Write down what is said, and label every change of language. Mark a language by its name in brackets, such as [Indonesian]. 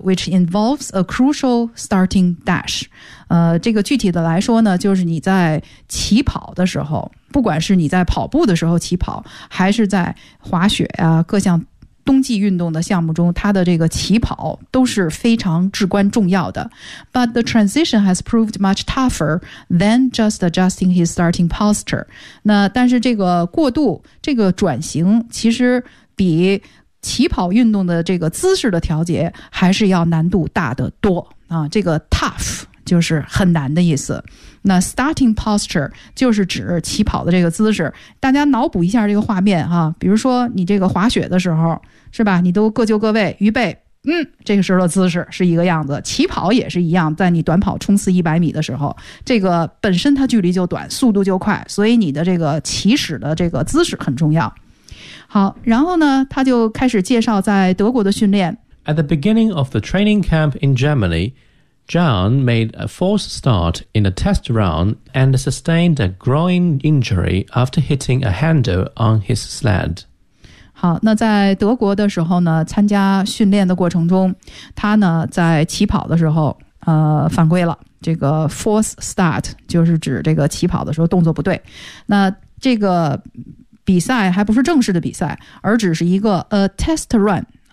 [English] Which involves a crucial starting dash. [Chinese] 这个具体的来说呢，就是你在起跑的时候，不管是你在跑步的时候起跑，还是在滑雪啊，各项冬季运动的项目中，它的这个起跑都是非常至关重要的。 [English] But the transition has proved much tougher than just adjusting his starting posture. [Chinese] 那但是这个过渡，这个转型其实比起跑运动的这个姿势的调节还是要难度大得多啊。这个 tough 就是很难的意思，那 starting posture 就是指起跑的这个姿势。大家脑补一下这个画面哈，比如说你这个滑雪的时候是吧，你都各就各位预备，这个时候的姿势是一个样子，起跑也是一样，在你短跑冲刺一百米的时候，这个本身它距离就短，速度就快，所以你的这个起始的这个姿势很重要。好，然后呢他就开始介绍在德国的训练。 [English] At the beginning of the training camp in GermanyJohn made a false start in a test round and sustained a groin injury after hitting a handle on his sled. [Chinese] 好，那在德国的时候呢，参加训练的过程中，他呢在起跑的时候犯规了。这个 false start 就是指这个起跑的时候动作不对。那这个比赛还不是正式的比赛，而只是一个 [English] a test run。